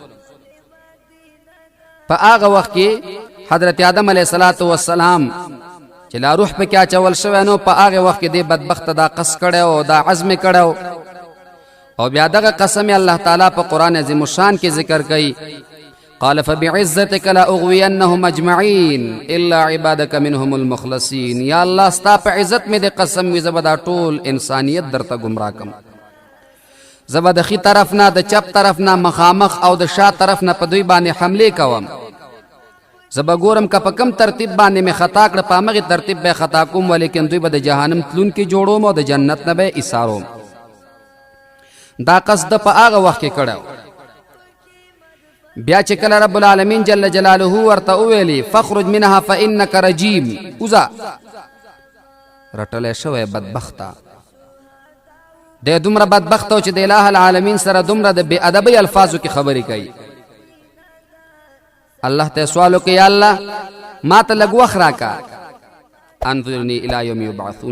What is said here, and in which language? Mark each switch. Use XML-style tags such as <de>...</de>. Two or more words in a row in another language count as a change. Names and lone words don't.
<ps>په هغه وخت کې حضرت آدم</ps> <ar>علیه السلام</ar> <ps>چې لا روح پکې اچول شوی نو په هغې وخت کې دې بدبخته دا قصد کړی او دا عزم یې کړی او بیا دغه قسم یې الله تعالی په قرآن عظیم الشان کې ذکر کوي.</ps> <ar>قال فبعزتك لاغوینهم اجمعین الا عبادك منهم المخلصین.</ar> <ps>یا الله ستا په عزت مې د قسم وي زه به دا ټول انسانیت درته ګمراه کم. زه به د ښي طرف نه د چپ طرف نه مخامخ او د شا طرف نه په دوی باندې حملې کوم. زه به ګورم که په کم ترتیب باندې مې خطا کړه په همغې ترتیب به خطا کوم ولیکن دوی به د جهنم تلونکي جوړوم او د جنت نه به یې ایساروم. دا قصد په هغه وخت کې کړی. بیا چې کله رب العالمین</ps> <ar>جل جلاله</ar> <ps>ورته وویلي</ps> <ar>فخرج منها فانک رجیم</ar> <ps>وځه رټلی شوی بدبخته. دی دومره بدبخته و چې د اله العالمین سره دومره د بې ادبۍ الفاظو کې خبرې کوي. الله ته سوال وکړي یا الله ما ته لږ وخت راکه</ps> <ar>انظرني الی یوم یبعثون.</ar>